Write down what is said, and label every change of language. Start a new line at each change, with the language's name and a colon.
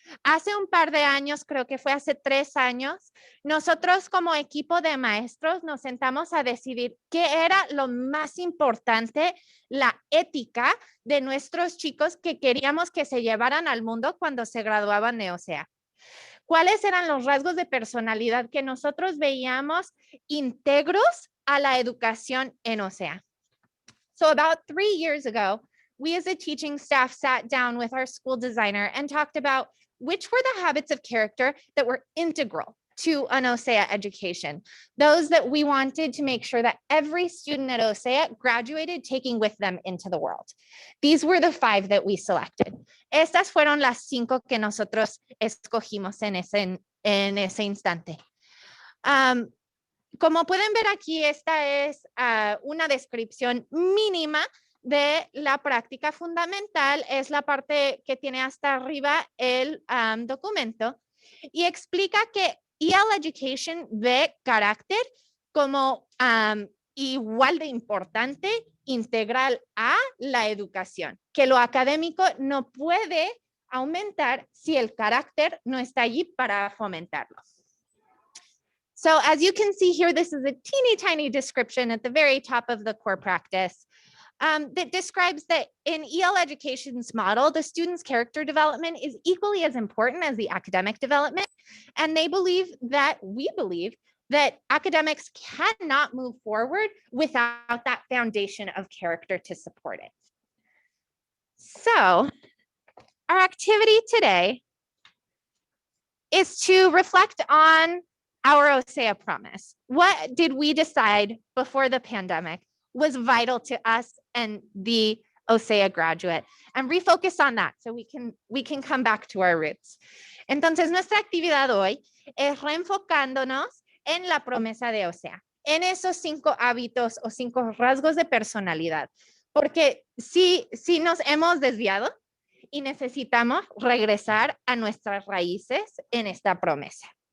Spanish: Hace un par de años, creo que fue hace 3 años, nosotros como equipo de maestros nos sentamos a decidir qué era lo más importante, la ética de nuestros chicos que queríamos que se llevaran al mundo cuando se graduaban de OCEAA. ¿Cuáles eran los rasgos de personalidad que nosotros veíamos íntegros a la educación en OCEAA?
English: So about 3 years ago, we as a teaching staff sat down with our school designer and talked about which were the habits of character that were integral to an OCEAA education. Those that we wanted to make sure that every student at OCEAA graduated taking with them into the world. These were the 5 that we selected.
Spanish: Estas fueron las 5 que nosotros escogimos en ese instante. Como pueden ver aquí, esta es una descripción mínima de la práctica fundamental es la parte que tiene hasta arriba el documento y explica que EL Education ve carácter como igual de importante, integral a la educación, que lo académico no puede aumentar si el carácter no está allí para fomentarlo.
English: So as you can see here, this is a teeny tiny description at the very top of the core practice that describes that in EL Education's model, the student's character development is equally as important as the academic development. And we believe that academics cannot move forward without that foundation of character to support it. So our activity today is to reflect on our OCEAA promise. What did we decide before the pandemic was vital to us and the OCEAA graduate, and refocus on that so we can come back to our roots.
Spanish: Entonces, nuestra actividad hoy es reenfocándonos en la promesa de OCEAA, en esos 5 hábitos o 5 rasgos de personalidad, porque sí nos hemos desviado y necesitamos regresar a nuestras raíces en esta promesa.